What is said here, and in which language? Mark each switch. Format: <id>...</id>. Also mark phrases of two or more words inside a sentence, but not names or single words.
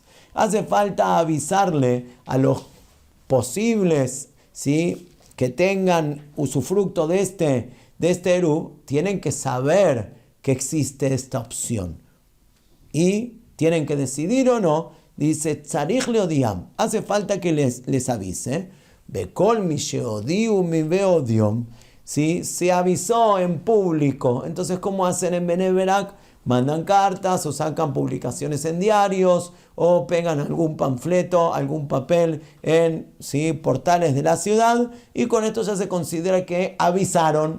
<es>Hace falta avisarle a los posibles, ¿sí?, que tengan usufructo de este Eruv, tienen que saber que existe esta opción. Y tienen que decidir o no.</es> <he>Dice, צריך להודיעם.</he> <es>Hace falta que les avise.</es> <he>בכל מי שהודיעו מי בהודיעם.</he> <es>¿Sí? Se avisó en público. Entonces, ¿cómo hacen en Bnei Brak? Mandan cartas o sacan publicaciones en diarios o pegan algún panfleto, algún papel en, ¿sí?, portales de la ciudad, y con esto ya se considera que avisaron.</es>